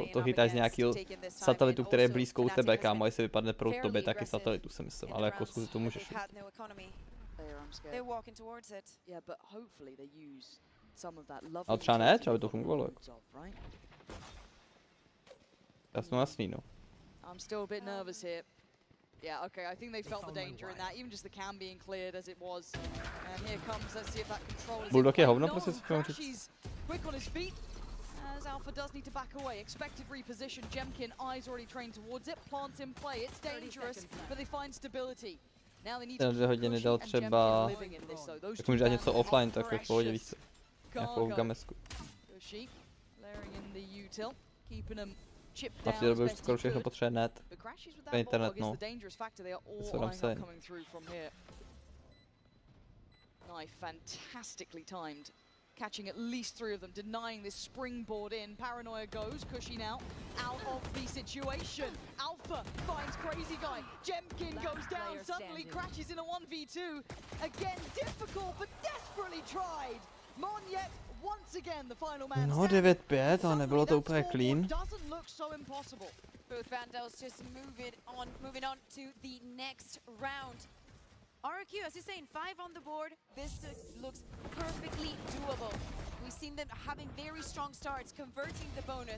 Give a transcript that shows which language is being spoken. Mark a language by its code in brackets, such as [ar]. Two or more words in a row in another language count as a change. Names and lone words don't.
[cs] To chytáš z nějakého satelitu, který je blízko u tebe, kámo, jestli vypadne proud tobě, taky satelitu si myslím, ale jako zkusit to můžeš. Ale třeba ne, třeba by to fungovalo. Jako. Já jsem jasný, no. [en] I'm still a bit nervous here. Yeah, okay, I think they felt the danger in that, even just the cam being cleared as it was. And here comes, let's see if that control is [cs] Bulldog je hovno, prostě si chtěl říct. [en] Quick on his feet. As Alpha does need to back away. Expected reposition. Jemkin, eyes already trained towards it. Plants in play. It's dangerous, but they find stability. Now they need to [cs] 2 hodiny dal třeba, jak může dát něco offline, tak je v pohodě, víc. Jako v Gamesku. A v té době už skoro všechno potřebuje net. [en] Internet, no. That's what I'm saying. Fantastically timed. Catching at least 3 of them, denying this springboard in. Paranoia goes, Cushy now, out of the situation. Alpha finds Crazy Guy. Jemkin goes down, suddenly crashes in a 1v2. Again, difficult, but desperately tried. Monjet, once again, the final man. [cs] No, 9-5, ale nebylo to úplně clean. [en] Doesn't look so impossible. Both Vandals just moving on to the next round. RQ, as you're saying, 5 on the board. This looks perfectly doable. We've seen them having very strong starts, converting the bonus.